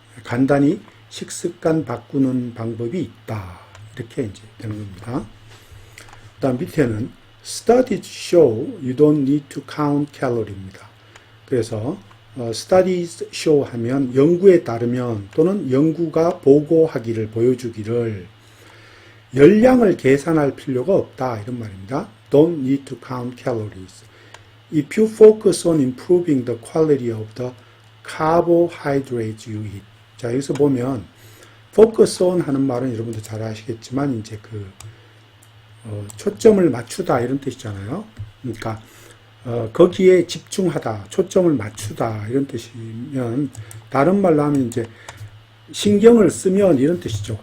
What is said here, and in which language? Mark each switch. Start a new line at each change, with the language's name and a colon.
Korean: 간단히 식습관 바꾸는 방법이 있다. 이렇게 이제 되는 겁니다. 그 다음 밑에는
English: studies show you don't need to count calories
Korean: 입니다. 그래서
English: studies show
Korean: 하면 연구에 따르면 또는 연구가 보고하기를 보여주기를 열량을 계산할 필요가 없다 이런 말입니다.
English: Don't need to count calories. If you focus on improving the quality of the carbohydrates you eat.
Korean: 자, 여기서 보면 focus on 하는 말은 여러분들 잘 아시겠지만 이제 그 초점을 맞추다 이런 뜻이잖아요. 그러니까 거기에 집중하다, 초점을 맞추다 이런 뜻이면 다른 말로 하면 이제 신경을 쓰면 이런 뜻이죠.